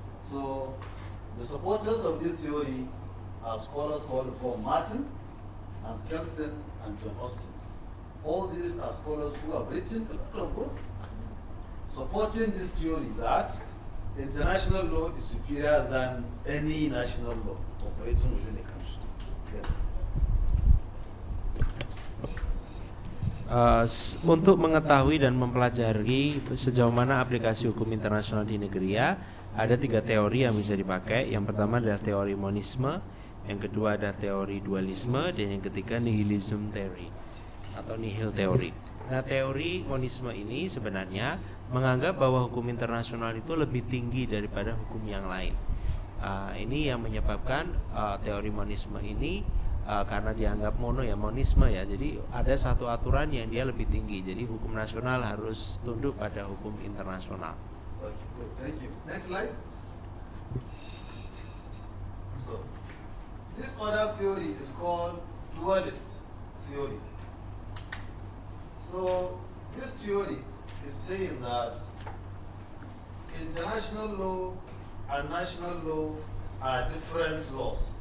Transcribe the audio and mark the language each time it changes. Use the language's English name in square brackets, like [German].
[English] So the supporters of this theory are scholars called for Martin and Skelton and John Austin. All these are scholars who have written a lot of books supporting this theory that international law is superior than any national law operating within a country. Yes. [Indonesian] Untuk mengetahui dan mempelajari sejauh mana aplikasi hukum internasional di negeri ya, ada 3 teori yang bisa dipakai. Yang pertama adalah teori monisme, yang kedua ada teori dualisme, dan yang ketiga nihilism theory atau nihil teori. Nah, teori monisme ini sebenarnya menganggap bahwa hukum internasional itu lebih tinggi daripada hukum yang lain. Ini yang menyebabkan teori monisme ini karena dianggap monisme ya. Jadi ada satu aturan yang dia lebih tinggi. Jadi hukum nasional harus tunduk pada hukum internasional. [English] Okay, thank you. Next slide. So, this other theory is called dualist theory. So, this theory is saying that international law and national law are different laws.